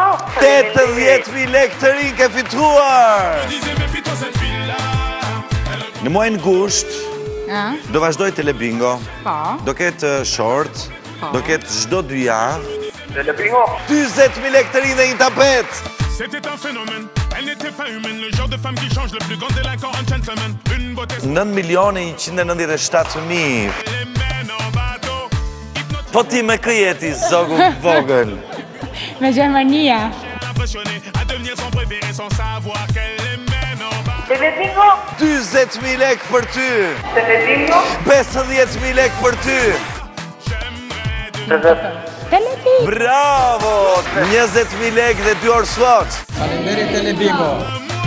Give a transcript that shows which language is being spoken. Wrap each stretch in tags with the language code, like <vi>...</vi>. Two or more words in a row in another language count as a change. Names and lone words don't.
<sq>80.000 lekë të rinj ke fituar! Në muajin gusht, do vazhdoj Telebingo. Do ketë short, do ketë çdo 2 javë. Telebingo? 40.000 lekë të rinj dhe një tapet!</sq> <fr>C'était un phénomène, elle n'était pas humaine, le genre de femme qui change le plus grand délinquant en gentleman. Une beauté 9.197.000.</fr> <sq>Po ti me kë jeti, zogu vogël? Me Gjermania.</sq> <fr>impressionnée à devenir son préféré sans savoir qu'elle aimait non pas.</fr> <sq>Telebingo? 40.000 lekë për ty! Telebingo? 50.000 lekë për ty! Telebingo. Bravo! 20.000 lekë dhe 2 orë slot! Faleminderit Telebingo.</sq>